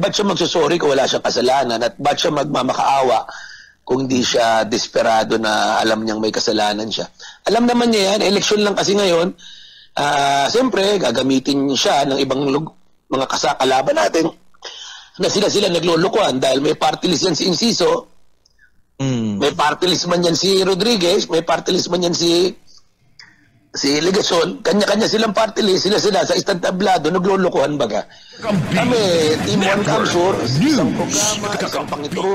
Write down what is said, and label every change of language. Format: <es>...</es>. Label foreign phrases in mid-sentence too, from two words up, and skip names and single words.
<tl>Ba't siya magsusorry kung wala siyang kasalanan? At ba't siya magmamakaawa kung hindi siya desperado na alam niyang may kasalanan siya? Alam naman niya yan, eleksyon lang kasi ngayon, siyempre, gagamitin siya ng ibang mga kasakalaban natin na sila naglulukuhan dahil may</tl> <en>party list</en> <tl>yan si Inciso, may</tl> <en>party list</en> <tl>man yan si Rodriguez, may</tl> <en>party list</en> <tl>man yan si si Ligason, kanya-kanya silang</tl> <en>party list,</en> <tl>sila sa isang tablado, naglulukuhan baga. Kami, Team 1 Kamsur, isang programa, isang pangiturugan.</tl>